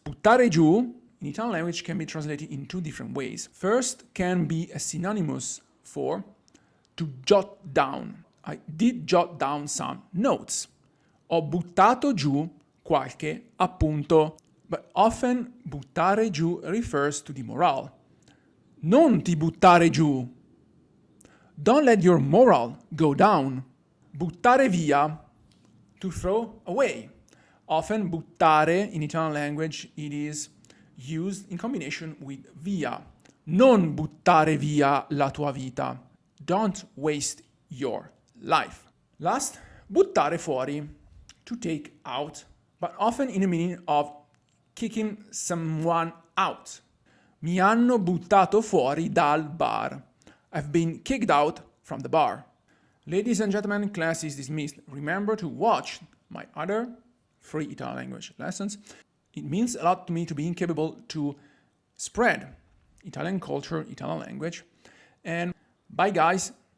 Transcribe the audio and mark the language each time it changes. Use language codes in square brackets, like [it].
[en] Buttare giù in Italian language can be translated in 2 different ways. First can be a synonymous for to jot down. I did jot down some notes. [it] Ho buttato giù qualche appunto. [en] But often buttare giù refers to the morale. [it] Non ti buttare giù. [en] Don't let your morale go down. Buttare via, to throw away. Often buttare in Italian language it is used in combination with via. [it] Non buttare via la tua vita. [en] Don't waste your life. Last, buttare fuori, to take out, but often in the meaning of kicking someone out. [it] Mi hanno buttato fuori dal bar. [en] I've been kicked out from the bar. Ladies and gentlemen, class is dismissed. Remember to watch my other free Italian language lessons. It means a lot to me to being capable to spread Italian culture, Italian language. And bye guys.